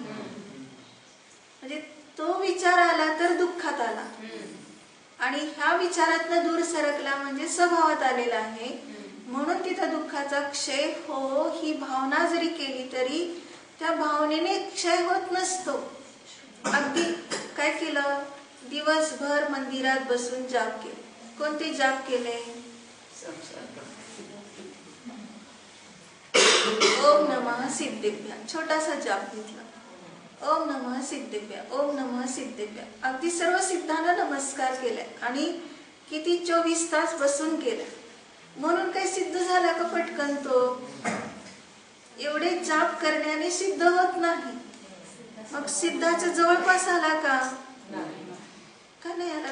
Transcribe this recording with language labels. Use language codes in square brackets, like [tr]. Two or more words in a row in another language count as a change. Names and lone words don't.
[mr] म्हणजे तो विचार आला तर दुःखात आला आणि ह्या विचारातनं दूर सरकला म्हणजे स्वभावात आलेला आहे. म्हणून तिथं दुःखाचा क्षय हो ही भावना जरी केली तरी त्या भावनेने क्षय होत नसतो. अगदी काय केलं, दिवसभर मंदिरात बसून जाप केले. कोणते जाप केले? [sa] ओम नमः सिद्धेभ्य, [mr] छोटासा जाप घेतला. [sa] ओम नमः सिद्धेभ्य, ओम नमः सिद्धेभ्य. [mr] अगदी सर्व सिद्धांना नमस्कार केलाय आणि किती 24 तास बसून केलाय. म्हणून काही सिद्ध झाला का पटकन तो? एवढे जाप करण्याने सिद्ध होत नाही. मग सिद्धाच्या जवळपास आला का? का नाही आला?